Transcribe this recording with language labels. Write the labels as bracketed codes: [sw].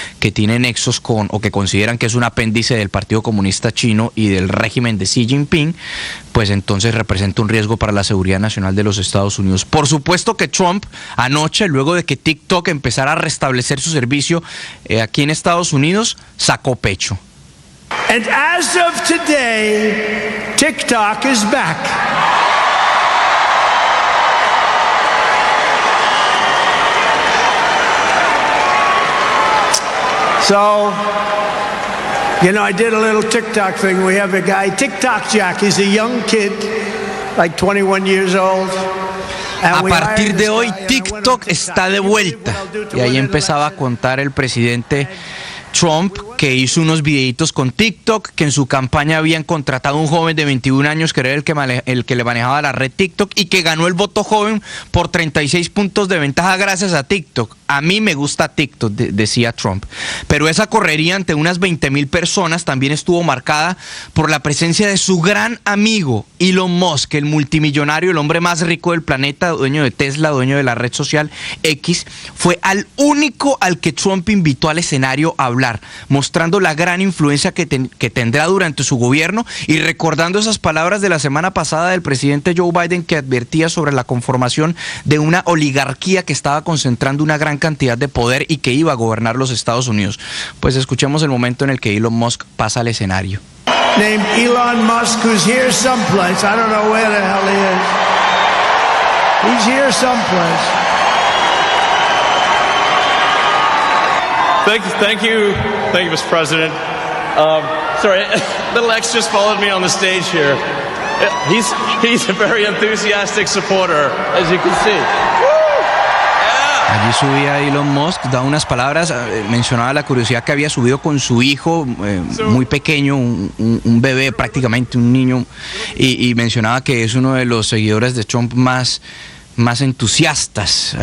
[es] que tiene nexos con, o que consideran que es un apéndice del Partido Comunista Chino y del régimen de Xi Jinping, pues entonces representa un riesgo para la seguridad nacional de los Estados Unidos. Por supuesto que Trump anoche, luego de que TikTok empezara a restablecer su servicio aquí en Estados Unidos, sacó pecho. [en] And as of today, TikTok is back. So, you know, I did a little TikTok thing. We have a guy, TikTok Jack. He's a young kid, like 21 years old. [es] A partir de hoy, TikTok está de vuelta. Y ahí empezaba a contar el presidente Trump, que hizo unos videitos con TikTok, que en su campaña habían contratado a un joven de 21 años que era el que le manejaba la red TikTok y que ganó el voto joven por 36 puntos de ventaja gracias a TikTok. A mí me gusta TikTok, decía Trump. Pero esa correría ante unas 20,000 personas también estuvo marcada por la presencia de su gran amigo Elon Musk, el multimillonario, el hombre más rico del planeta, dueño de Tesla, dueño de la red social X. Fue al único al que Trump invitó al escenario a hablar, mostrando la gran influencia que tendrá durante su gobierno y recordando esas palabras de la semana pasada del presidente Joe Biden, que advertía sobre la conformación de una oligarquía que estaba concentrando una gran cantidad de poder y que iba a gobernar los Estados Unidos. Pues escuchemos el momento en el que Elon Musk pasa al escenario. [en] Named Elon Musk, who's here someplace. I don't know where the hell he is. He's here someplace. Thank you, Mr. President. Sorry, little X just followed me on the stage here. He's a very enthusiastic supporter, as you can see. [es] Allí subía Elon Musk, da unas palabras, mencionaba la curiosidad que había subido con su hijo muy pequeño, un bebé prácticamente, un niño, y mencionaba que es uno de los seguidores de Trump más entusiastas.